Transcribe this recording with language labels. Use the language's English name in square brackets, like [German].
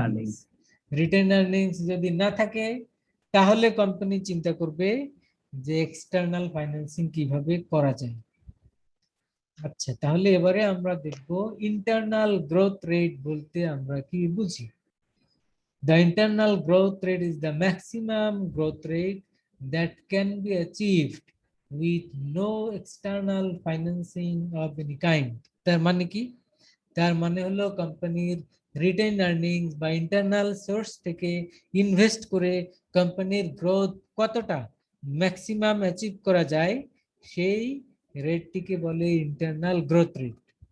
[Bangla] Earnings. Retain earnings যদি না থাকে তাহলে কোম্পানি চিন্তা করবে যে এক্সটার্নাল ফাইন্যান্সিং কিভাবে করা যায়। আচ্ছা, তাহলে এবারে আমরা দেখব ইন্টারনাল গ্রোথ রেট বলতে আমরা কি বুঝি। [English] The internal growth rate is the maximum growth rate that can be achieved with no external financing of any kind. [Bangla] তার মানে কি? তার মানে হলো কোম্পানির রিটেইন আর্নিংস বা ইন্টারনাল সোর্স থেকে ইনভেস্ট করে কোম্পানির গ্রোথ কতটা ম্যাক্সিমাম অ্যাচিভ করা যায়, সেই রেটটিকে বলে ইন্টারনাল গ্রোথ রেট।